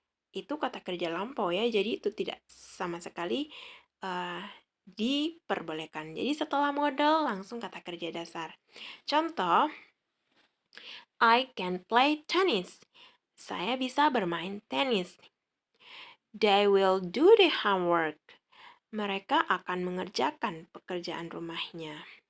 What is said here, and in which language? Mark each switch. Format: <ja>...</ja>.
<id>Itu kata kerja lampau ya, jadi itu tidak sama sekali diperbolehkan. Jadi setelah modal langsung kata kerja dasar. Contoh,</id> <en>I can play tennis.</en> <id>Saya bisa bermain tenis.</id> <en>They will do the homework.</en> <id>Mereka akan mengerjakan pekerjaan rumahnya.</id>